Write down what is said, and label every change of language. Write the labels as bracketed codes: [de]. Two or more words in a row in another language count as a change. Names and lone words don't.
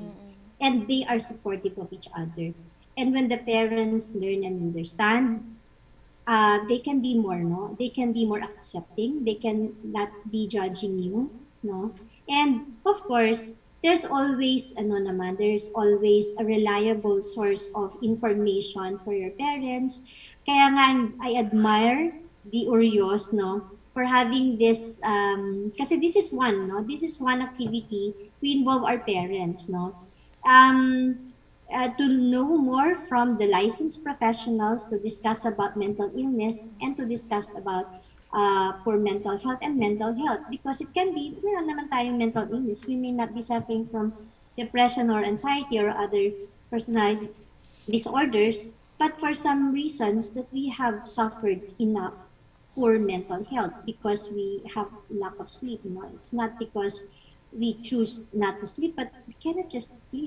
[en] And they are supportive of each other. And when the parents learn and understand, they can be more, no? They can be more accepting. They can not be judging you, no? And of course, there's always a reliable source of information for your parents. [tl] Kaya nga, [en] I admire the Urios, no, for having this, kasi this is one activity we involve our parents, no, to know more from the licensed professionals to discuss about mental illness and to discuss about for mental health and mental health, because it can be, [tl] meron naman tayong [en] mental illness. We may not be suffering from depression or anxiety or other personality disorders, but for some reasons that we have suffered enough poor mental health because we have lack of sleep. You know? It's not because we choose not to sleep, but we cannot just sleep.